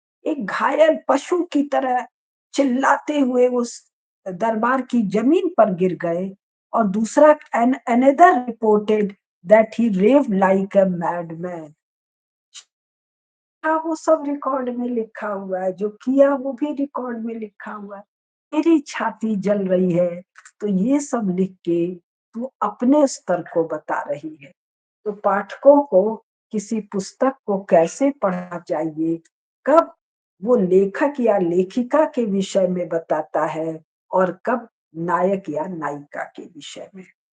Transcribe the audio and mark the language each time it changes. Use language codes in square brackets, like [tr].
[hi] एक घायल पशु की तरह चिल्लाते हुए उस दरबार की जमीन पर गिर गए। और दूसरा, [en] another reported that he raved like a madman। [hi] हाँ, वो सब रिकॉर्ड में लिखा हुआ है, जो किया वो भी रिकॉर्ड में लिखा हुआ है। मेरी छाती जल रही है, तो ये सब लिख के तू अपने स्तर को बता रही है। तो पाठकों को किसी पुस्तक को कैसे पढ़ना चाहिए, कब वो लेखक या लेखिका के विषय में बताता है और कब नायक या नायिका के विषय में।